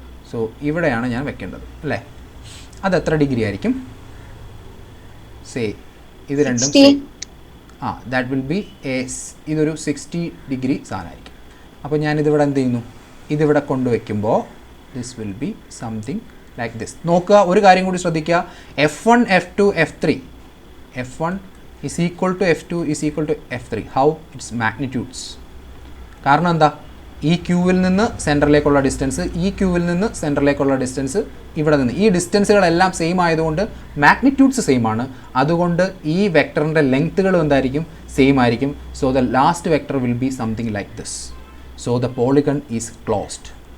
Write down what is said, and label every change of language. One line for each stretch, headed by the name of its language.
Malayalam: So ഇവിടെയാണ് ഞാൻ വെക്കേണ്ടത് അല്ലേ? അത് എത്ര ഡിഗ്രി ആയിരിക്കും? സേ ഇത് രണ്ടും
English: that will be
Malayalam: ഇതൊരു 60 ഡിഗ്രി സാധനമായിരിക്കും. അപ്പോൾ ഞാനിതിവിടെ എന്ത് ചെയ്യുന്നു? ഇതിവിടെ കൊണ്ടുവയ്ക്കുമ്പോൾ
English: This will be something like this.
Malayalam: നോക്കുക, ഒരു കാര്യം കൂടി ശ്രദ്ധിക്കുക.
English: F1 F2 F3 F1 is equal to F2 is equal to F3. How? It's magnitudes.
Malayalam: കാരണം എന്താ? ഈ ക്യൂവിൽ നിന്ന് സെൻറ്ററിലേക്കുള്ള ഡിസ്റ്റൻസ്, ഈ ക്യൂവിൽ നിന്ന് സെൻറ്ററിലേക്കുള്ള ഡിസ്റ്റൻസ്, ഇവിടെ നിന്ന് ഈ ഡിസ്റ്റൻസുകളെല്ലാം സെയിം ആയതുകൊണ്ട് മാഗ്നിറ്റ്യൂഡ്സ് സെയിം ആണ്. അതുകൊണ്ട് ഈ വെക്ടറിൻ്റെ ലെങ്ത്തുകളും എന്തായിരിക്കും? സെയിം ആയിരിക്കും.
English: So the last vector will be something like this. So the polygon is closed.